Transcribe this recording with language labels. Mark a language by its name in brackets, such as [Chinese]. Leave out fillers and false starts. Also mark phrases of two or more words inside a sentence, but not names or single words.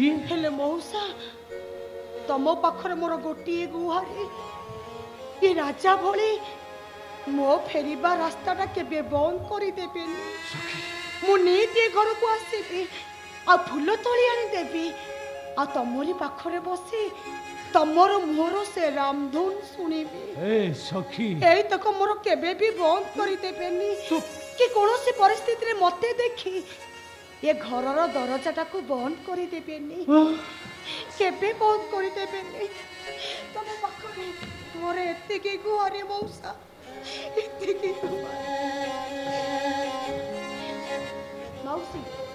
[Odia] ହେଲେ ମଉସା ତମ ପାଖର ମୋର ଗୋଟିଏ ଗୁହାରି ଯେ ରାଜା ଭଳି ମୋ ଫେରିବା ରାସ୍ତାଟା କେବେ ବନ୍ଦ କରି ଦେବେନି ମୁ ନିତି ଘର କୁ ଆସିବି ଆ ଫୁଲ ତୋଳି ଆଣି ଦେବି ଆ ତମରି ପାଖରେ ବସି ତମର ମୋର ସେ ରାମଧୁନ ଶୁଣିବି। ଏ ସଖୀ ଏଇ ତକ ମୋର କେବେ ବି ବନ୍ଦ କରିଦେବେନି କି କୌଣସି ପରିସ୍ଥିତିରେ ମତେ ଦେଖି ଏ ଘରର ଦରଜାଟାକୁ ବନ୍ଦ କରିଦେବେନି, କେବେ ବନ୍ଦ କରିଦେବେନି। ତମ ପାଖରେ ମୋର ଏତିକି ଗୁହାରି ମଉସା, ଏତିକି ମାଉସୀ।